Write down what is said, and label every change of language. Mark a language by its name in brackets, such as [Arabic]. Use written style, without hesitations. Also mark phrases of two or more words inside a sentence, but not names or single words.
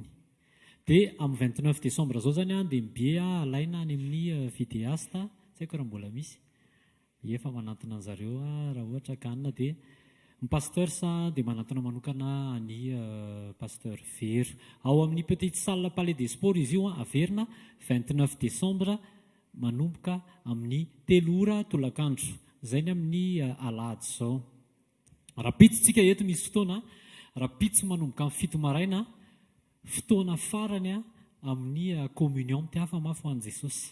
[Malagasy] Dia amin'ny 29 décembre zao zany dia mibia alaina any amin'ny vidéaste, tsy haiko raha mbola misy. Efa manantona an'zareo raha ohatra kanina dia ny pasteur sa dia manantona manokana ny pasteur Vero. Ao amin'ny [French] petite salle [Malagasy] Palais des Sports izy io averina 29 décembre manomboka amin'ny 3 ora tolakandro. Zay ny amin'ny alahady izao. Rapitsitsika eto misy fotoana, rapitsy manomboka amin'ny 7 maraina, fotoana farany amin'ny communion minty hafa-mafy ho an'i Jesosy.